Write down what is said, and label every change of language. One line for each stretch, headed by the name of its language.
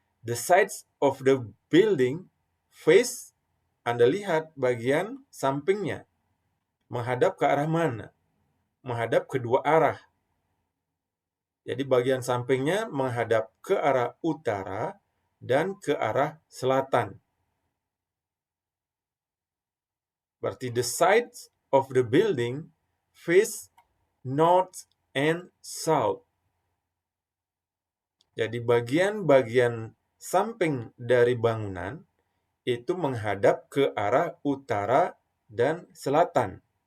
English: The sides of the building face,
Indonesian: Anda lihat bagian sampingnya. Menghadap ke arah mana? Menghadap kedua arah. Jadi bagian sampingnya menghadap ke arah utara dan ke arah selatan. Berarti
English: the sides of the building face north and south.
Indonesian: Jadi bagian-bagian samping dari bangunan itu menghadap ke arah utara dan selatan.